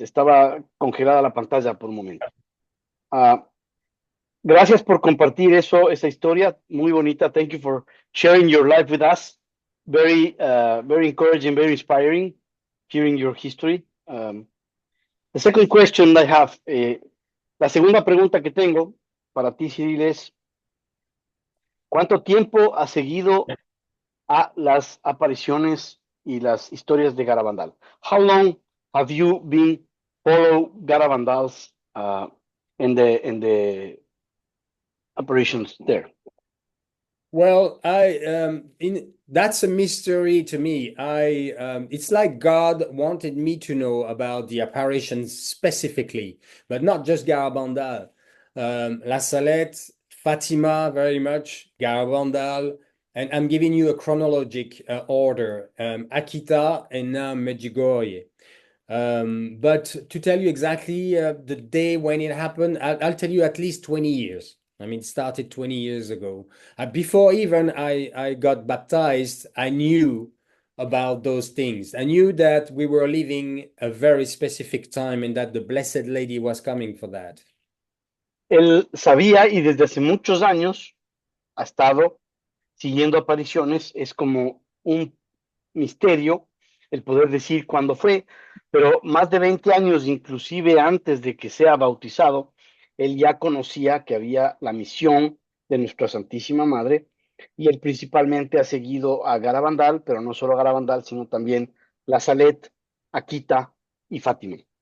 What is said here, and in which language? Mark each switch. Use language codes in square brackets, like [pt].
[es] Estaba congelada la pantalla por un momento. Gracias por compartir esa historia muy bonita. [en] Thank you for sharing your life with us. Very encouraging, very inspiring, hearing your history. The second question I have, [es] la segunda pregunta que tengo para ti, Cyril, es ¿cuánto tiempo has seguido a las apariciones y las historias de Garabandal? [en] How long have you been follow Garabandals in the apparitions there? Well, that's a mystery to me. It's like God wanted me to know about the apparitions specifically, but not just Garabandal. La Salette, Fatima, very much, Garabandal, and I'm giving you a chronologic order. Akita and now Medjugorje. But to tell you exactly the day when it happened, I'll tell you at least 20 years. I mean, it started 20 years ago. Before even I got baptized, I knew about those things. I knew that we were living a very specific time and that the Blessed Lady was coming for that. [es] Él sabía y desde hace muchos años ha estado siguiendo apariciones. Es como un misterio el poder decir cuándo fue, pero más de 20 años, inclusive antes de que sea bautizado, él ya conocía que había la misión de nuestra Santísima Madre y él principalmente ha seguido a Garabandal, pero no solo a Garabandal, sino también La Salette, Akita y Fátima.